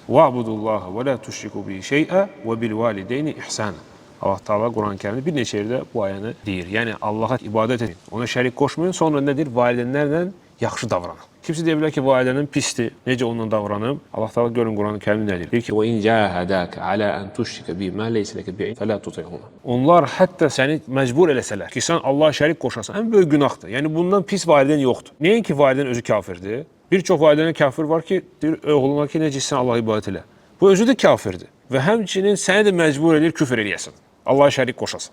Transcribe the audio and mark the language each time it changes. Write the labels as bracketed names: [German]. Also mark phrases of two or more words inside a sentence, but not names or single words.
[Arabic] واعبدوا الله ولا تشركوا به شيئا وبالوالدين إحسانا. [Azerbaijani] Allah Teala Quran-Kərimdə bir neçə yerdə bu ayəni deyir. Yəni Allaha ibadət edin, ona şərik qoşmayın, sonra nə deyir? Valideynlərlə yaxşı davranın. Kimsə deyə bilər ki, valideynlərin pisdir, necə onunla davranım? Allah Teala görün Quran-Kərimdə nə deyir? Deyir ki, [Arabic] "وإن جاهداك على أن تشرك بي ما ليس لك به علم فلا تطعهما." [Azerbaijani] Onlar hətta səni məcbur eləsələr ki, sən Allaha şərik qoşasan, ən böyük günahdır. Yəni bundan pis valideyn yoxdur. Nəinki valideyn özü kafirdir. Bir çox valideynə kafir var ki, deyir oğluna ki, necə sən Allaha ibadət elə. Bu özü də kafirdir və həmçinin səni də məcbur edir küfr eləyəsən. Allaha şərik qoşasın.